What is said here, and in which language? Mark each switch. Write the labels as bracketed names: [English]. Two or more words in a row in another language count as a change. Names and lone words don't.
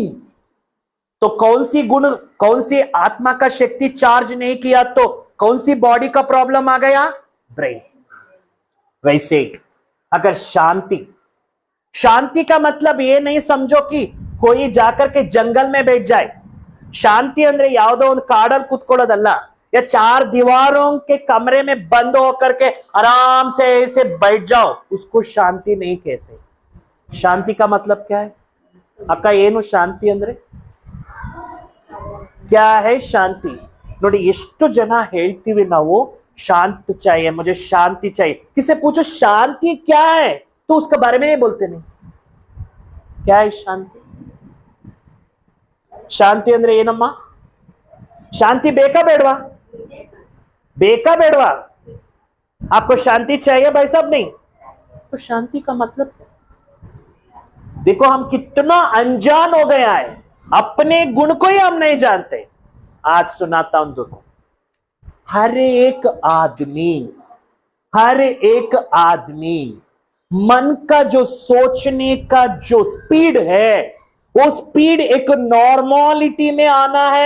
[Hindi] तो कौन सी गुण, कौन सी आत्मा का शक्ति चार्ज नहीं किया तो कौन सी बॉडी का प्रॉब्लम आ गया? ब्रेन. वैसे अगर शांति का मतलब ये नहीं समझो कि कोई जाकर के जंगल में बैठ जाए. [Kannada] ಶಾಂತಿ ಅಂದ್ರೆ ಯಾವುದೋ ಒಂದು ಕಾಡಲ್ಲಿ ಕೂತ್ಕೊಳ್ಳೋದಲ್ಲ, [Hindi] या 4 दीवारों के कमरे में बंद होकर के आराम से ऐसे बैठ जाओ, उसको शांति नहीं कहते. शांति का मतलब क्या है? अक्का [Kannada] ಏನು ಶಾಂತಿ ಅಂದ್ರೆ? [Hindi] क्या है शांति? [Kannada] ನೋಡಿ, ಎಷ್ಟು ಜನ ಹೇಳ್ತೀವಿ ನಾವು [Hindi] शांत चाहिए, मुझे शांति चाहिए. किससे पूछो शांति क्या है तो उसके बारे में नहीं बोलते. नहीं, क्या है शांति? [Kannada] ಶಾಂತಿ ಅಂದ್ರೆ ಏನಮ್ಮ? शांति ಬೇಕಾ ಬೇಡವಾ? ಬೇಕಾ ಬೇಡವಾ? [Hindi] आपको शांति चाहिए भाई साहब? नहीं. तो शांति का मतलब, देखो हम कितना अनजान हो गया है, अपने गुण को ही हम नहीं जानते. आज सुनाता हूं देखो. हर एक आदमी मन का जो सोचने का जो स्पीड है, वो स्पीड एक नॉर्मलिटी में आना है.